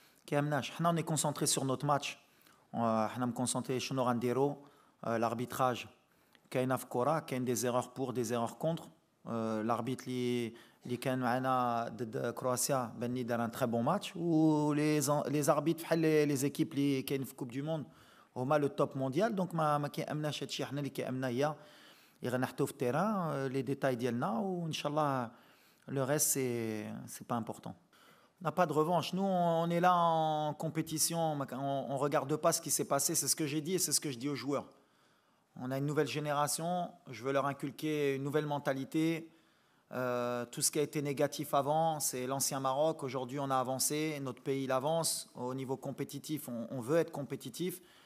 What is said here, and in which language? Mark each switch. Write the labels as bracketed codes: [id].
[fr] حنا on est concentré sur notre match. [ar] حنا مكونسونطري شنو غنديرو. L'arbitrage. كاينه في كره كاين دي زيرور بور دي زيرور كونتر. الاربيت اللي كان معنا ضد كرواتيا باني دار ان تري بون ماتش. و لي زاربيت بحال لي زيكيب اللي كاين في كوب دو موند هما لو توب مونديال. دونك ما كيامناش هادشي. حنا اللي كيامنا هي غنحطو في التيران لي ديتاي ديالنا وان شاء الله لو ريست سي با امبورطون. [fr] On n'a pas de revanche. Nous, on est là en compétition. On ne regarde pas ce qui s'est passé. C'est ce que j'ai dit et c'est ce que je dis aux joueurs. On a une nouvelle génération, je veux leur inculquer une nouvelle mentalité. Tout ce qui a été négatif avant, c'est l'ancien Maroc. Aujourd'hui, on a avancé, notre pays il avance. Au niveau compétitif, on veut être compétitif.